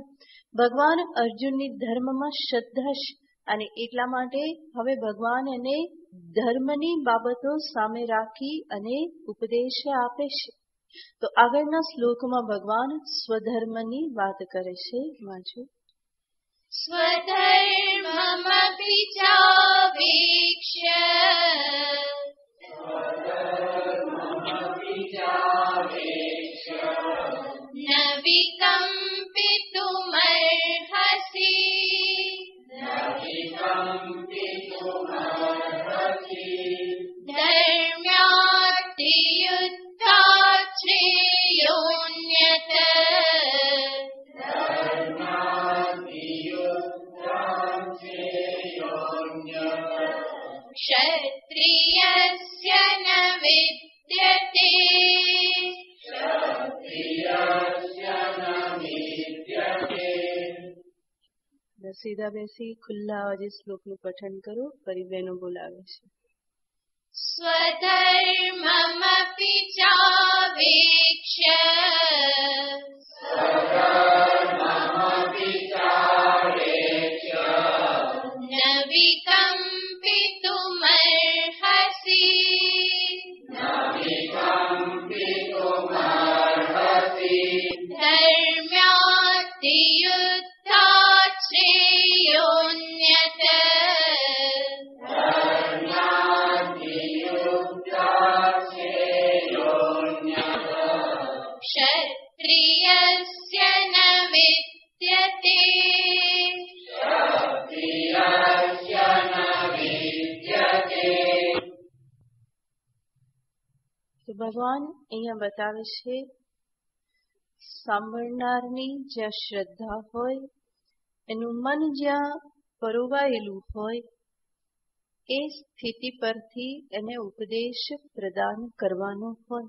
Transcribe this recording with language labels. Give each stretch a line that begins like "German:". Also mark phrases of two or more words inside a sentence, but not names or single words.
Gujarati: ભગવાન અર્જુનની ધર્મમાં શ્રદ્ધા છે અને એટલા માટે હવે ભગવાન એને ધર્મની બાબતો સામે રાખી અને ઉપદેશ આપે છે. તો આગળના શ્લોકમાં ભગવાન સ્વધર્મની વાત કરે છે. વાંચો.
Sanskrit: स्वधर्ममपि चावीक्ष्य न विकम्पितुमर्हसि धर्म्याद्धियुद्धात् श्रेयोऽन्यत् क्षत्रियस्य न विद्यते.
Gujarati: સીધા બેસી ખુલ્લા અવાજે શ્લોકનું પઠન કરો. ફરી બહેનો બોલાવે છે.
Sanskrit: स्वधर्ममपि चावीक्ष्य न विकम्पितुमर्हसि धर्म्याद्धियुद्धात् श्रेयोऽन्यत् क्षत्रियस्य न विद्यते.
Gujarati: તો ભગવાન અહીંયા બતાવે છે સાંભળનારની જ્યાં શ્રદ્ધા હોય એનું મન જ્યાં પરોવાયેલું હોય એ સ્થિતિ પરથી એને ઉપદેશ પ્રદાન કરવાનો હોય.